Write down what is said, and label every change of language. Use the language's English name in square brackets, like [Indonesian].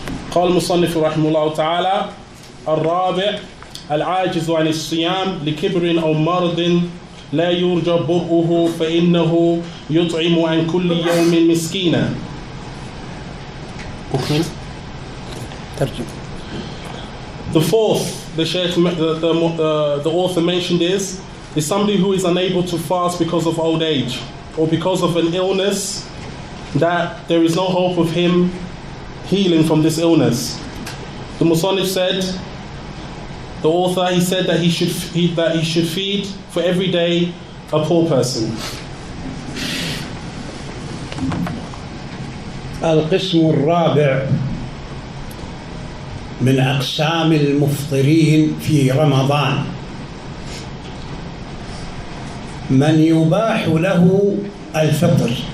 [Arabic] قال المصنف رحمه الله تعالى: الرابع العاجز عن الصيام لكبر أو مرض لا يرجى برؤه فإنه يطعم عن كل يوم مسكينا. [English] The fourth, the Sheikh, the author mentioned is somebody who is unable to fast because of old age or because of an illness that there is no hope of him healing from this illness. The Musannif said, the author, he said that he should feed for every day a poor person. [Arabic] القسم الرابع من أقسام المفطرين في رمضان من يباح له الفطر